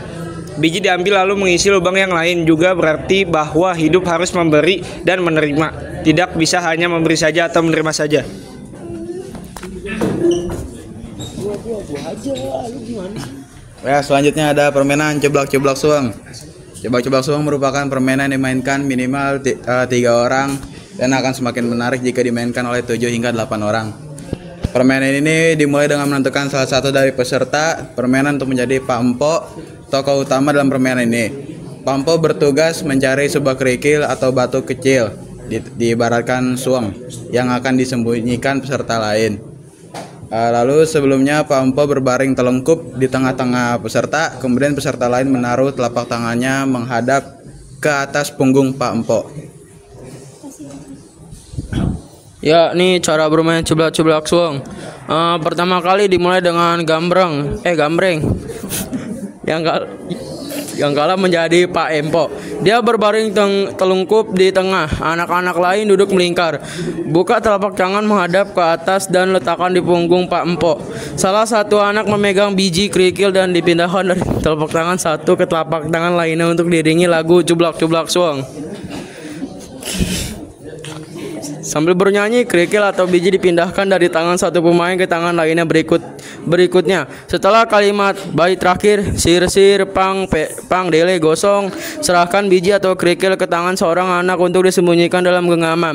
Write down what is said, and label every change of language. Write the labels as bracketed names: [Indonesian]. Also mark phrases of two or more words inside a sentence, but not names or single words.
[Indonesian] Biji diambil lalu mengisi lubang yang lain juga berarti bahwa hidup harus memberi dan menerima. Tidak bisa hanya memberi saja atau menerima saja. Ya, selanjutnya ada permainan ceblak-ceblak suang. Ceblak-ceblak suang merupakan permainan yang dimainkan minimal 3 orang dan akan semakin menarik jika dimainkan oleh 7 hingga 8 orang. Permainan ini dimulai dengan menentukan salah satu dari peserta permainan untuk menjadi Pak Empok, tokoh utama dalam permainan ini. Pak Empok bertugas mencari sebuah kerikil atau batu kecil, diibaratkan suang, yang akan disembunyikan peserta lain. Lalu sebelumnya Pak Empok berbaring telungkup di tengah-tengah peserta, kemudian peserta lain menaruh telapak tangannya menghadap ke atas punggung Pak Empok. Ya, ini cara bermain ceblak-ceblak suang. Pertama kali dimulai dengan gambreng. Yang kalah menjadi Pak Empok. Dia berbaring telungkup di tengah. Anak-anak lain duduk melingkar. Buka telapak tangan menghadap ke atas dan letakkan di punggung Pak Empok. Salah satu anak memegang biji kerikil dan dipindahkan dari telapak tangan satu ke telapak tangan lainnya untuk diiringi lagu ceblak-ceblak suang. Sambil bernyanyi, kerikil atau biji dipindahkan dari tangan satu pemain ke tangan lainnya berikutnya. Setelah kalimat bait terakhir, [Javanese] sir pang dele gosong, [Indonesian] serahkan biji atau kerikil ke tangan seorang anak untuk disembunyikan dalam genggaman.